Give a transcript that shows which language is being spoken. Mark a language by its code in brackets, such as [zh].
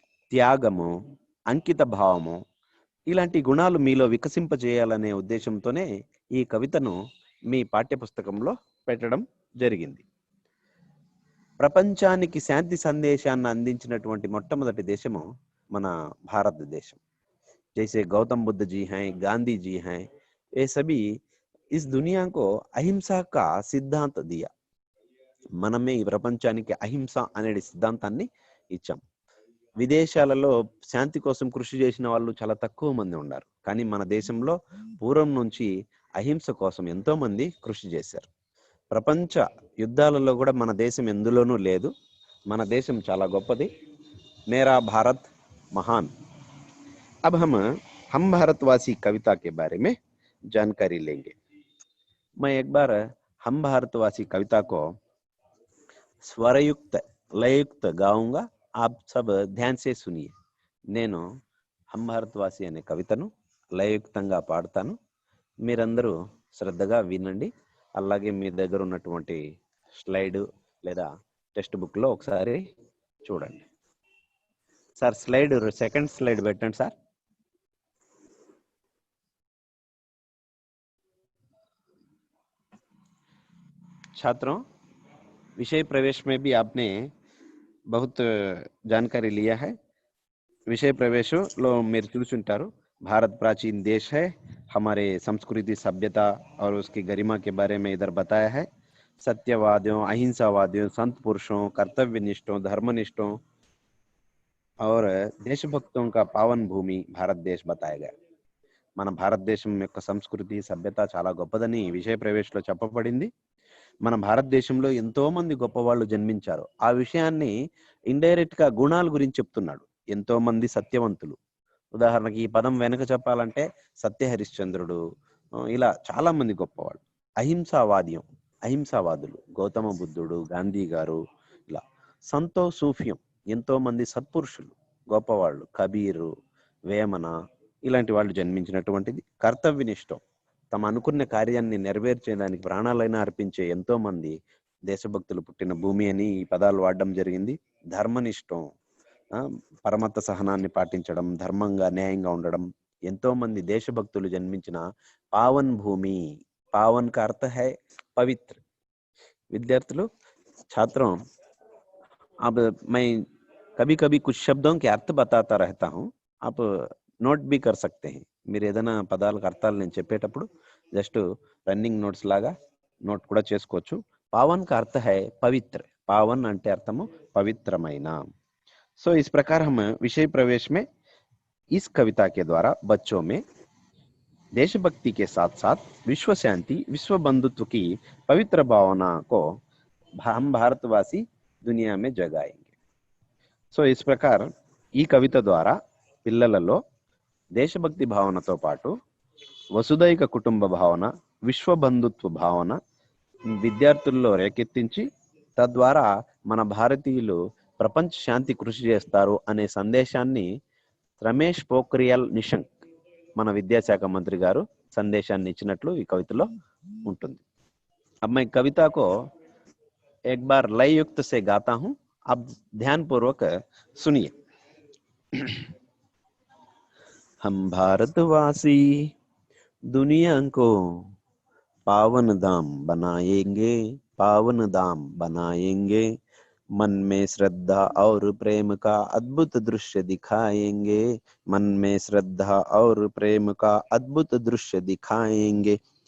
[te] త్యాగము, అంకిత భావము ఇలాంటి గుణాలు మీలో వికసింపజేయాలనే ఉద్దేశంతోనే ఈ కవితను మీ పాఠ్యపుస్తకంలో పెట్టడం జరిగింది. ప్రపంచానికి శాంతి సందేశాన్ని అందించినటువంటి మొట్టమొదటి దేశము మన భారతదేశం. [hi] जैसे गौतम बुद्ध जी हैं, गांधी जी हैं, ये सभी इस दुनिया को अहिंसा का सिद्धांत दिया. [te] మనమే ఈ ప్రపంచానికి అహింస అనే సిద్ధాంతాన్ని ఇచ్చాం. విదేశాలలో శాంతి కోసం కృషి చేసిన వాళ్ళు చాలా తక్కువ మంది ఉన్నారు, కానీ మన దేశంలో పూర్వం నుంచి అహింస కోసం ఎంతో మంది కృషి చేశారు. ప్రపంచ యుద్ధాలలో కూడా మన దేశం ఎందులోనూ లేదు. మన దేశం చాలా గొప్పది. [hi] మేరా భారత్ महान। अब हम भारतवासी कविता के बारे में जानकारी लेंगे। मैं एक बार हम भारतवासी कविता को स्वरयुक्त लययुक्त गाऊंगा, आप सब ध्यान से सुनिए। [te] నేను हम भारतवासी అనే కవితను లయయుక్తంగా పాడతాను, మీరందరూ శ్రద్ధగా వినండి. అలాగే మీ దగ్గర ఉన్నటువంటి స్లైడ్ లేదా టెక్స్ట్ బుక్ లో ఒకసారి చూడండి. సార్ స్లైడ్ సెకండ్ స్లైడ్ పెట్టండి సార్. [hi] छात्रों, विषय प्रवेश में भी आपने बहुत जानकारी लिया है. विषय प्रवेश लो [te] మీరు చూసుంటారు. [hi] भारत प्राचीन देश है, हमारे संस्कृति सभ्यता और उसकी गरिमा के बारे में इधर बताया है. सत्यवादियों, अहिंसावादियों, संत पुरुषों, कर्तव्यनिष्ठों, धर्मनिष्ठों और देशभक्तों का पावन भूमि भारत देश बताया गया. [te] మన భారతదేశం యొక్క సంస్కృతి సభ్యత చాలా గొప్పదని విషయ ప్రవేశంలో చెప్పబడింది. మన భారతదేశంలో ఎంతో మంది గొప్ప వాళ్ళు జన్మించారు. ఆ విషయాన్ని ఇండైరెక్ట్ గా గుణాల గురించి చెప్తున్నాడు. ఎంతో మంది సత్యవంతులు, ఉదాహరణకి ఈ పదం వెనక చెప్పాలంటే సత్య హరిశ్చంద్రుడు, ఇలా చాలా మంది గొప్పవాళ్ళు. అహింసావాదులు గౌతమ బుద్ధుడు, గాంధీ గారు, ఇలా సంతో సూఫియం ఎంతో మంది సత్పురుషులు గొప్పవాళ్ళు, కబీరు, వేమన ఇలాంటి వాళ్ళు జన్మించినటువంటిది. కర్తవ్యనిష్టం, తమ అనుకున్న కార్యాన్ని నెరవేర్చేదానికి ప్రాణాలైనా అర్పించే ఎంతో మంది దేశభక్తులు పుట్టిన భూమి అని ఈ పదాలు వాడడం జరిగింది. ధర్మనిష్టం, పరమత సహనాన్ని పాటించడం, ధర్మంగా న్యాయంగా ఉండడం, ఎంతో మంది దేశభక్తులు జన్మించిన పావన్ భూమి. [hi] पावन का अर्थ है पवित्र। विद्यार्थियों, छात्रों, अब मैं कभी कभी कुछ शब्दों के अर्थ बताता रहता हूँ, आप నోట్ బి कर सकते हैं. [te] మీరు ఏదైనా పదాలకు అర్థాలు నేను చెప్పేటప్పుడు జస్ట్ రన్నింగ్ నోట్స్ లాగా నోట్ కూడా చేసుకోవచ్చు. [hi] పావన్ का अर्थ है पवित्र. [te] पावन అంటే అర్థము పవిత్రమైన. [hi] सो इस प्रकार हम विषय प्रवेश में इस कविता के द्वारा बच्चों में देशभक्ति के साथ साथ विश्व शांति, विश्व बंधुत्व की पवित्र भावना को हम भारतवासी दुनिया में जगाएंगे. सो इस प्रकार [te] ఈ కవిత ద్వారా పిల్లలలో దేశభక్తి భావనతో పాటు వసుదైక కుటుంబ భావన, విశ్వ బంధుత్వ భావన విద్యార్థుల్లో రేకెత్తించి తద్వారా మన భారతీయులు ప్రపంచ శాంతి కృషి చేస్తారు అనే సందేశాన్ని రమేష్ పోఖ్రియాల్ నిశంక్ మన విద్యాశాఖ మంత్రి గారు సందేశాన్ని ఇచ్చినట్లు ఈ కవితలో ఉంటుంది. [hi] अब मैं कविता को एक बार लय युक्त से गाता हूं, आप ध्यान पूर्वक सुनिए. हम भारतवासी दुनिया को पावन धाम बनाएंगे, पावन धाम बनाएंगे, मन में श्रद्धा और प्रेम का अद्भुत दृश्य दिखाएंगे, मन में श्रद्धा और प्रेम का अद्भुत दृश्य दिखाएंगे.